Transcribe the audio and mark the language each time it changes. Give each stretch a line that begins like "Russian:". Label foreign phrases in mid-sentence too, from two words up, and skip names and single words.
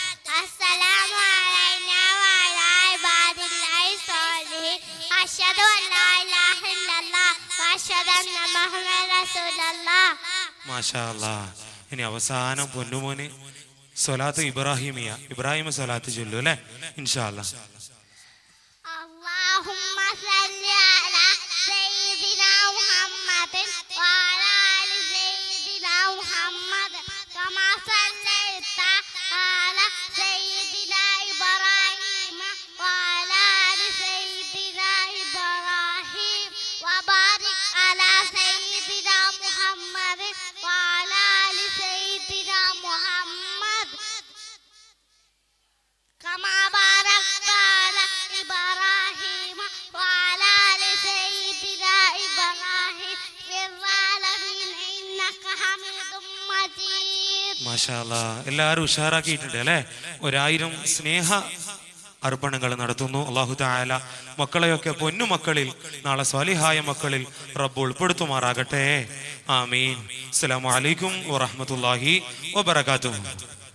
Arabic: السلام علينا وعلى عباد الله الصالحين. أشهد أن لا إله إلا الله وأشهد أن محمدا رسول الله. ما شاء الله.
Malayalam: ഇനി അവസാനം പൊന്നുമോന് സ്വലാത്ത് ഇബ്രാഹിമിയ, ഇബ്രാഹിം സ്വലാത്ത് ചൊല്ലു അല്ലേ
Arabic: إن شاء الله. اللهم صل على سيدنا محمد وعلى آل سيدنا محمد كما صليت على سيدنا إبراهيم وعلى آل سيدنا إبراهيم وبارك على سيدنا محمد وعلى آل سيدنا محمد كما باركت على إبراهيم وعلى آل سيدنا إبراهيم في العالمين إنك حميد مجيد. ما شاء الله,
Malayalam: എല്ലാവരും ഉഷാറാക്കിയിട്ടുണ്ട് അല്ലേ. 1000 സ്നേഹ അർപ്പണങ്ങൾ നടത്തുന്നു.
Arabic: الله تعالى
Malayalam: മക്കളെയൊക്കെ പൊന്നുമക്കളിൽ, നാളെ സ്വാലിഹായ മക്കളിൽ റബ്ബ് ഉൾപ്പെടുത്തുമാറാകട്ടെ. ആമീൻ.
Arabic: السلام عليكم ورحمة الله وبركاته.